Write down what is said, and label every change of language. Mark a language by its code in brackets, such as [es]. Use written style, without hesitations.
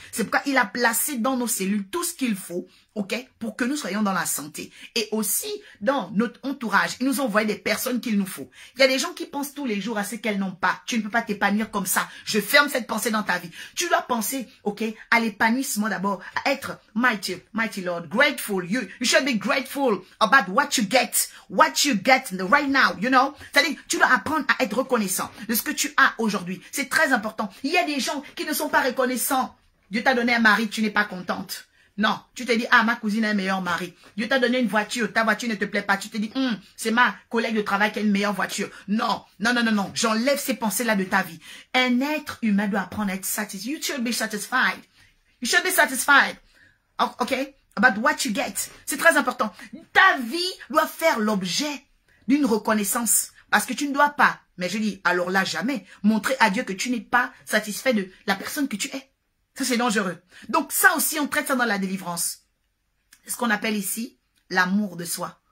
[fr] C'est pourquoi il a placé dans nos cellules tout ce qu'il faut, ok, pour que nous soyons dans la santé. Et aussi, dans notre entourage, il nous envoie des personnes qu'il nous faut. Il y a des gens qui pensent tous les jours à ce qu'elles n'ont pas. Tu ne peux pas t'épanouir comme ça. Je ferme cette pensée dans ta vie. Tu dois penser, ok, à l'épanouissement d'abord, à être [en] mighty Lord, grateful. You should be grateful about what you get right now, you know. [fr] C'est-à-dire, tu dois apprendre à être reconnaissant de ce que tu as aujourd'hui. C'est très important. Il y a des gens qui ne sont pas reconnaissants. Dieu t'a donné un mari, tu n'es pas contente. Non, tu te dis, ah, ma cousine a un meilleur mari. Dieu t'a donné une voiture, ta voiture ne te plaît pas. Tu te dis, c'est ma collègue de travail qui a une meilleure voiture. Non, non, non, non, non. J'enlève ces pensées-là de ta vie. Un être humain doit apprendre à être satisfait. [en] You should be satisfied. You should be satisfied. Okay? About what you get. [fr] C'est très important. Ta vie doit faire l'objet d'une reconnaissance. Parce que tu ne dois pas, mais je dis, alors là, jamais, montrer à Dieu que tu n'es pas satisfait de la personne que tu es. Ça, c'est dangereux. Donc, ça aussi, on traite ça dans la délivrance. C'est ce qu'on appelle ici l'amour de soi.